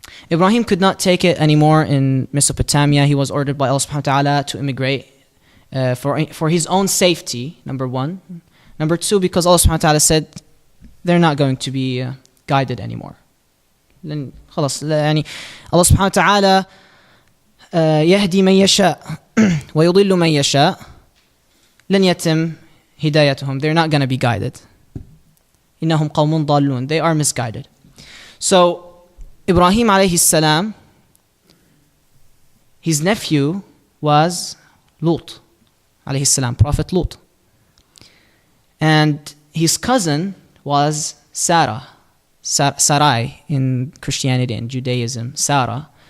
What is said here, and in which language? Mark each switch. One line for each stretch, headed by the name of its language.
English: Ibrahim could not take it anymore in Mesopotamia. He was ordered by Allah subhanahu wa ta'ala to immigrate for his own safety, number one. Number two, because Allah subhanahu wa ta'ala said they're not going to be guided anymore.
Arabic: لأن خلاص يعني الله سبحانه وتعالى يهدي من يشاء ويضل من يشاء لن يتم هدايتهم.
English: They're not going to be guided.
Arabic: إنهم قوم ضالون.
English: They are misguided. So Ibrahim alayhi salam, his nephew was Lut alayhi salam, Prophet Lut. And his cousin was Sarah, Sarai in Christianity and Judaism, Sarah.